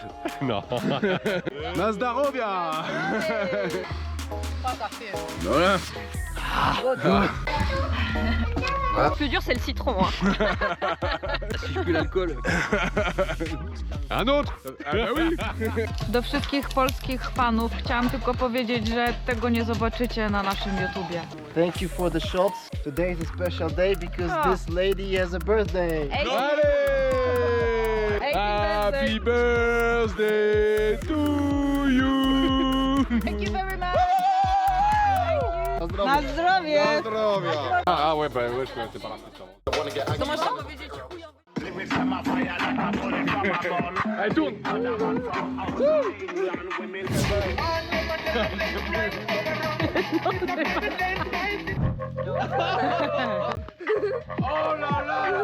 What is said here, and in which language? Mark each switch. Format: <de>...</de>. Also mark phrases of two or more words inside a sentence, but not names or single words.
<fr>Non. Nazdarovia. Pas café. Voilà. Le plus dur c'est le citron. Hein. Si je pue l'alcool. Un autre? Ah bah oui.</fr> <pl>Do wszystkich polskich fanów chciałam tylko powiedzieć, że tego nie zobaczycie na naszym YouTubie.</pl> <en>Thank you for the shots. Today is a special day because this lady has a birthday. Allez. Happy birthday to you. Thank you very much!</en> <pl>Na zdrowie. Na zdrowie!</pl> <fr>Ah ouais bah ouais je connaissais pas la suite. Allez tourne. Oh là là.</fr>